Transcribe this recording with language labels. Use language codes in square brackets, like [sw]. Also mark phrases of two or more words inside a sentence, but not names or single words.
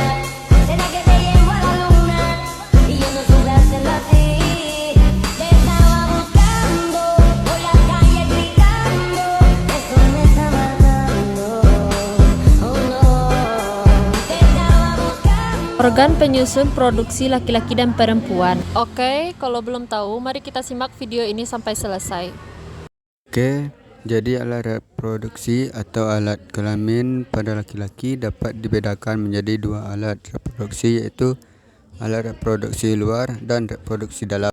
[es] Será que te llevo a la luna y yo no supe hacerlo así. Te estaba buscando por la calle gritando. Eso me está matando. Oh no. Te estaba buscando. [id] Organ penyusun produksi laki-laki dan perempuan. Oke, kalau belum tahu, mari kita simak video ini sampai selesai. Oke, jadi alat reproduksi atau alat kelamin pada laki-laki dapat dibedakan menjadi dua alat reproduksi, yaitu alat reproduksi luar dan reproduksi dalam.